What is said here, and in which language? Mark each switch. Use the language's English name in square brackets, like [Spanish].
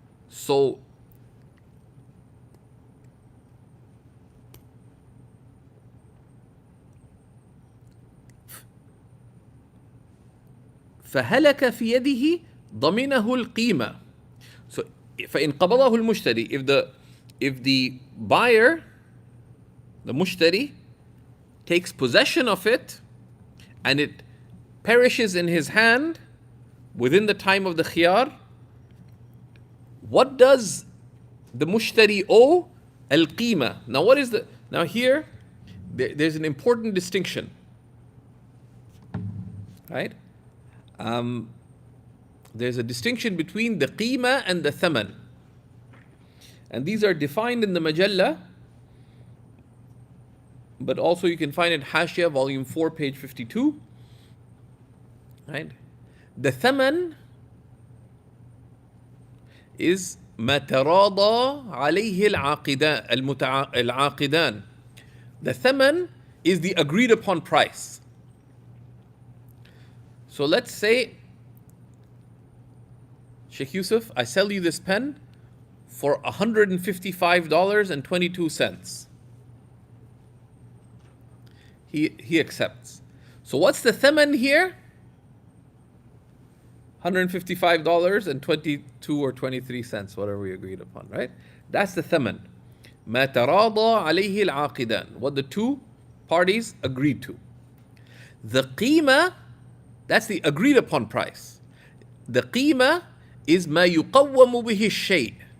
[Arabic] So فهلك في يده ضمنه القيمة. [English] So [Arabic] فإن قبضه المشتري, [English] if the buyer, the mushtari, takes possession of it and it perishes in his hand within the time of the khiyar, what does the mushtari owe? Al-qima. Now here, there's an important distinction. Right? There's a distinction between the qima and the thaman. And these are defined in the Majalla, but also you can find it Hashia, volume 4, page 52. Right? The thaman is [Arabic] ما تراضى عليه العاقدان. [English] The thaman is the agreed upon price. So let's say, Sheikh Yusuf, I sell you this pen for $155.22. He accepts. So what's the thaman here? $155.22 or 23 cents, whatever we agreed upon, right? That's the thaman. [Arabic] ما تراضى عليه العاقدان. [English] What the two parties agreed to. The qima, that's the agreed upon price. The qima is [Arabic] ما يقوم به الشيء.